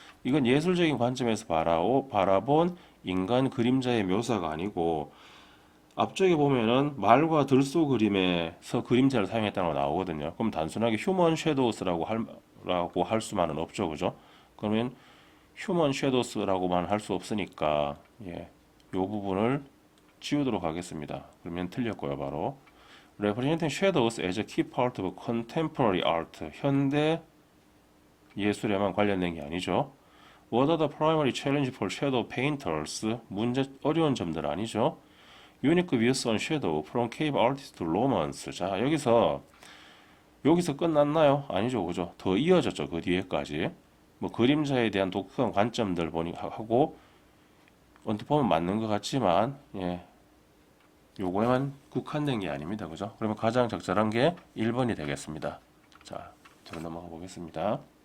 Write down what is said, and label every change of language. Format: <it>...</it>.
<ko>이건 예술적인 관점에서 바라본 인간 그림자의 묘사가 아니고 앞쪽에 보면은 말과 들소 그림에서 그림자를 사용했다고 나오거든요. 그럼 단순하게 휴먼 섀도우스라고 할 수만은 없죠. 그죠? 그러면 휴먼 섀도우스라고만 할 수 없으니까 예, 요 부분을 지우도록 하겠습니다. 그러면 틀렸고요. 바로</ko> <en>Representing shadows as a key part of contemporary art</en> <ko>현대 예술에만 관련된 게 아니죠.</ko> <en>What are the primary challenge for shadow painters?</en> <ko>어려운 점들 아니죠.</ko> <en>Unique views on shadow from cave artists to Romans.</en> <ko>자, 여기서 끝났나요? 아니죠, 그죠? 더 이어졌죠, 그 뒤에까지. 뭐 그림자에 대한 독특한 관점들 하고 언뜻 보면 맞는 것 같지만, 예, 요거에만 국한된 게 아닙니다, 그죠? 그러면 가장 적절한 게 1번이 되겠습니다. 자, 뒤로 넘어가 보겠습니다.</ko>